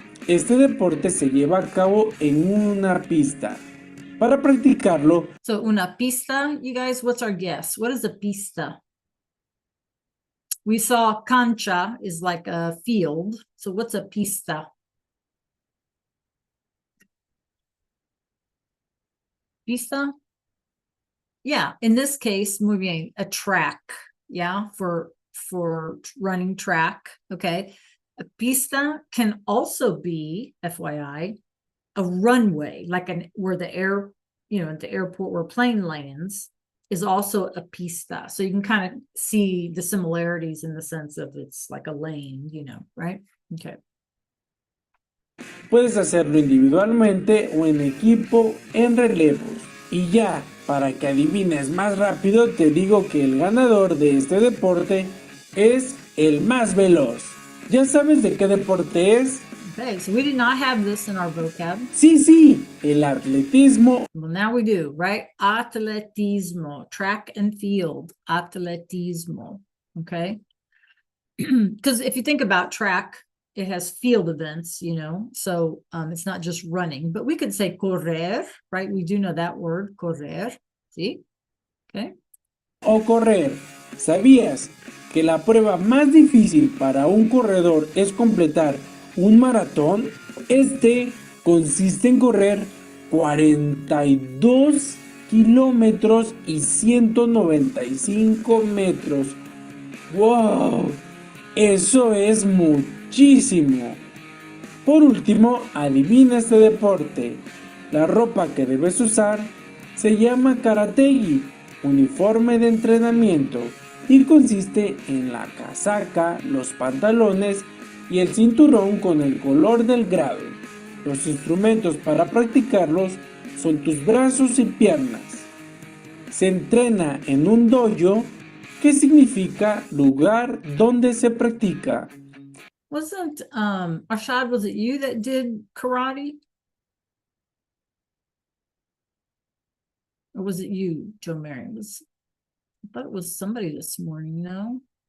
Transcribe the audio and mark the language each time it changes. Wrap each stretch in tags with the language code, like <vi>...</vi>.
<es>Este deporte se lleva a cabo en una pista. Para practicarlo,</es> <en>So una pista, you guys, what's our guess? What is a pista? We saw cancha is like a field. So what's a pista? Pista? Yeah, in this case,</en> <es>muy bien,</es> <en>a track. Yeah, for running track. Okay. A pista can also be, FYI, a runway, like where the air, at the airport where a plane lands is also a pista. So you can kind of see the similarities in the sense of it's like a lane, right? Okay.</en> <es>puedes hacerlo individualmente o en equipo en relevos. Y ya, para que adivines más rápido, te digo que el ganador de este deporte es el más veloz. ¿Ya sabes de qué deporte es?</es> <en>Okay, so we did not have this in our vocab.</en> <es>Sí, el atletismo.</es> <en>Well, now we do, right? Atletismo, track and field, atletismo, okay? Because if you think about track, it has field events, so it's not just running, but we could say correr, right? We do know that word, correr,</en> <es>¿sí?</es> <en>Okay.</en> <es>O correr. ¿Sabías que la prueba más difícil para un corredor es completar un maratón? Este consiste en correr 42 kilómetros y 195 metros. ¡Wow! Eso es muchísimo. Por último, adivina este deporte. La ropa que debes usar se llama karategi, uniforme de entrenamiento, y consiste en la casaca, los pantalones y el cinturón con el color del grado. Los instrumentos para practicarlos son tus brazos y piernas. Se entrena en un dojo, que significa lugar donde se practica.</es> <en>Wasn't Arshad, was it you that did karate? Or was it you, Joe Marion? I thought it was somebody this morning, no?</en>